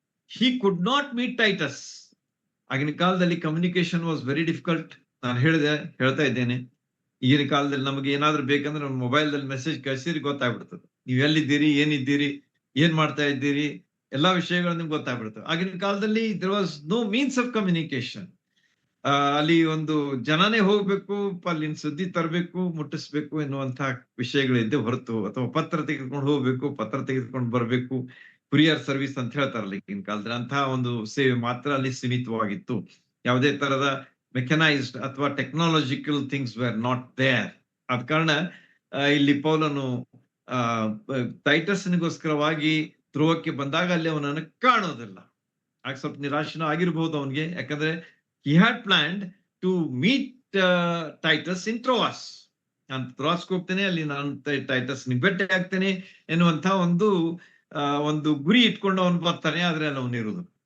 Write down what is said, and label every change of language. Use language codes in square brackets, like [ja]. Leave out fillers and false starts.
[en] he could not meet Titus. [kn] ಆಗಿನ ಕಾಲದಲ್ಲಿ [en] Communication was very difficult. [kn] ನಾನು ಹೇಳ್ತಾ ಇದ್ದೇನೆ, ಈಗಿನ ಕಾಲದಲ್ಲಿ ನಮಗೆ ಏನಾದ್ರೂ ಬೇಕಂದ್ರೆ ನಮ್ಮ ಮೊಬೈಲ್ದಲ್ಲಿ ಮೆಸೇಜ್ ಕಳಿಸಿದ್ರೆ ಗೊತ್ತಾಗ್ಬಿಡ್ತದೆ. ನೀವು ಎಲ್ಲಿದ್ದೀರಿ, ಏನಿದ್ದೀರಿ, ಏನ್ ಮಾಡ್ತಾ ಇದ್ದೀರಿ, ಎಲ್ಲಾ ವಿಷಯಗಳು ನಿಮ್ಗೆ ಗೊತ್ತಾಗ್ಬಿಡ್ತವೆ. ಆಗಿನ ಕಾಲದಲ್ಲಿ [en] there was no means of communication. [kn] ಅಲ್ಲಿ ಒಂದು ಜನನೇ ಹೋಗ್ಬೇಕು, ಅಲ್ಲಿನ ಸುದ್ದಿ ತರಬೇಕು, ಮುಟ್ಟಿಸ್ಬೇಕು ಎನ್ನುವಂತಹ ವಿಷಯಗಳಿದ್ದೆ ಹೊರತು, ಅಥವಾ ಪತ್ರ ತೆಗೆದುಕೊಂಡು ಹೋಗ್ಬೇಕು, ಪತ್ರ ತೆಗೆದುಕೊಂಡು ಬರ್ಬೇಕು, ಕುರಿಯರ್ ಸರ್ವಿಸ್ ಅಂತ ಹೇಳ್ತಾರಲ್ಲ ಈಗಿನ ಕಾಲದಲ್ಲಿ, ಅಂತಹ ಒಂದು ಸೇವೆ ಮಾತ್ರ ಅಲ್ಲಿ ಸೀಮಿತವಾಗಿತ್ತು. ಯಾವುದೇ ತರದ [en] mechanised [kn] ಅಥವಾ [en] Technological things were not there. [kn] ಆದ ಕಾರಣ ಇಲ್ಲಿ ಪೌಲನು ಟೈಟಸ್ನಿಗೋಸ್ಕರವಾಗಿ ಧ್ರುವಕ್ಕೆ ಬಂದಾಗ ಅಲ್ಲಿ ಅವನನ್ನು ಕಾಣೋದಿಲ್ಲ. ಆಗ ಸ್ವಲ್ಪ ನಿರಾಶನ ಆಗಿರ್ಬಹುದು ಅವನಿಗೆ. ಯಾಕಂದ್ರೆ [en] he had planned to meet Titus in Troas. [kn] ನಾನು ತ್ರೋವಾಸ್ಗೆ ಹೋಗ್ತೇನೆ, ಅಲ್ಲಿ ನಾನು ಟೈಟಸ್ ಭೇಟಿ ಆಗ್ತೇನೆ ಎನ್ನುವಂತ ಒಂದು ಗುರಿ ಇಟ್ಕೊಂಡು ಅವನು ಬರ್ತಾನೆ. ಆದ್ರೆ ಅಲ್ಲಿ ಅವನು ಇರುವುದು.